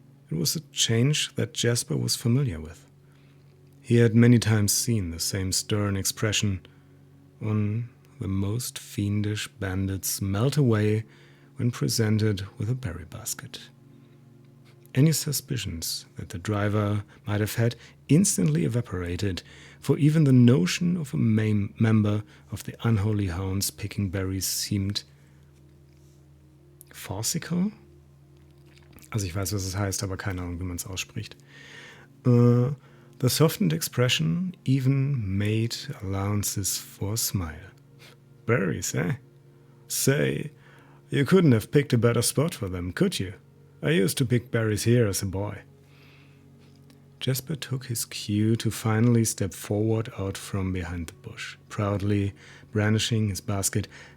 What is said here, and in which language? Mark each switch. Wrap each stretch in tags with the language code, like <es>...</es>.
<en>It was a change that Jasper was familiar with. He had many times seen the same stern expression on the most fiendish bandits melt away when presented with a berry basket. Any suspicions that the driver might have had instantly evaporated, for even the notion of a member of the unholy hounds picking berries seemed farcical.</en> <de>Also ich weiß, was es heißt, aber keine Ahnung, wie man es ausspricht.</de> <en>The softened expression even made allowances for a smile. "Berries, eh? Say, you couldn't have picked a better spot for them, could you? I used to pick berries here as a boy." Jasper took his cue to finally step forward out from behind the bush, proudly brandishing his basket.</en>